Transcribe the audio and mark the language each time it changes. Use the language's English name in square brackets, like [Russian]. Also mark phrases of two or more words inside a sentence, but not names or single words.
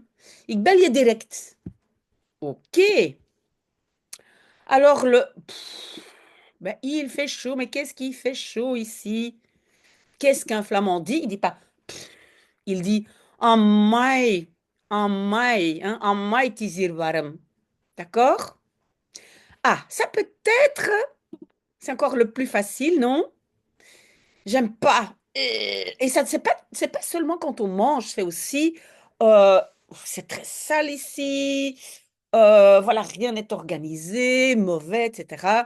[Dutch] Ik bel je direct. Ok. [French] Alors ben, il fait chaud, mais qu'est-ce qui fait chaud ici? Qu'est-ce qu'un flamand dit? Il dit pas, il dit en mai, hein, en mai [Dutch] het is hier warm. [French] D'accord? Ah, ça peut-être, c'est encore le plus facile, non? J'aime pas. Et ça, c'est pas seulement quand on mange, c'est aussi, euh, c'est très sale ici. Voilà, rien n'est organisé, mauvais, etc.